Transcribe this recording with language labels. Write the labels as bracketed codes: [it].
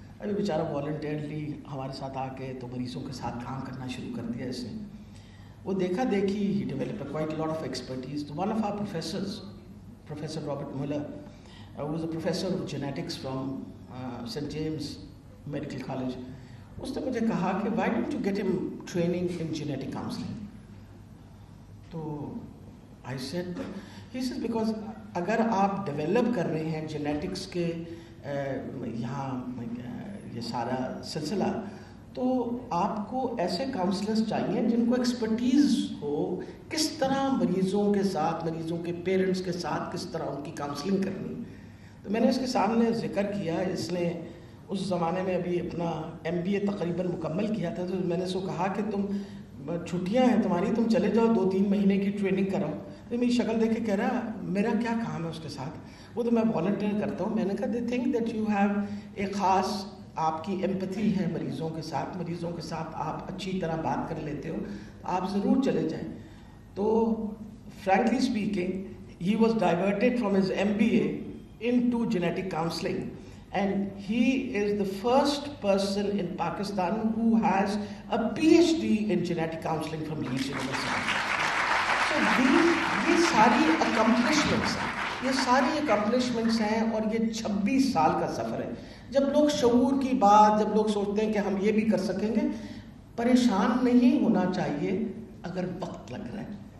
[ur] ابھی بیچارہ والنٹیئرلی ہمارے ساتھ آ کے تو مریضوں کے ساتھ کام کرنا شروع کر دیا اس نے. وہ دیکھا دیکھی [en] ہی develop quite lot of expertise. تو one of our professors, professor Robert Muller, was a professor of genetics from St. James Medical College. [ur] اس نے مجھے کہا کہ [en] why don't you get him training in genetic counseling. [ur] تو [en] I said, he says because [ur] اگر آپ develop کر رہے ہیں جینیٹکس کے یہاں یہ سارا سلسلہ، تو آپ کو ایسے کاؤنسلرز چاہیے جن کو ایکسپرٹیز ہو کس طرح مریضوں کے ساتھ، مریضوں کے پیرنٹس کے ساتھ کس طرح ان کی کاؤنسلنگ کرنی. تو میں نے اس کے سامنے ذکر کیا، اس نے اس زمانے میں ابھی اپنا MBA تقریباً مکمل کیا تھا. تو میں نے اس کو کہا کہ تم چھٹیاں ہیں تمہاری، تم چلے جاؤ 2-3 مہینے کی ٹریننگ کراؤ. میری شکل دیکھ کے کہہ رہا میرا کیا کام ہے اس کے ساتھ، وہ تو میں والنٹیئر کرتا ہوں. میں نے کہا [en] they think that you have [ur] ایک خاص آپ کی ایمپتھی ہے مریضوں کے ساتھ، مریضوں کے ساتھ آپ اچھی طرح بات کر لیتے ہو، آپ ضرور چلے جائیں. [en] تو frankly speaking he was diverted from his MBA into genetic counseling, and he is the first person in Pakistan who has a PhD in genetic counseling from Leeds University. [ur] So یہ ساری accomplishments ہیں، یہ ساری accomplishments ہیں، اور یہ 26 سال کا سفر ہے. جب لوگ شعور کی بات، جب لوگ سوچتے ہیں کہ ہم یہ بھی کر سکیں گے، پریشان نہیں ہونا چاہیے اگر وقت لگ رہا ہے.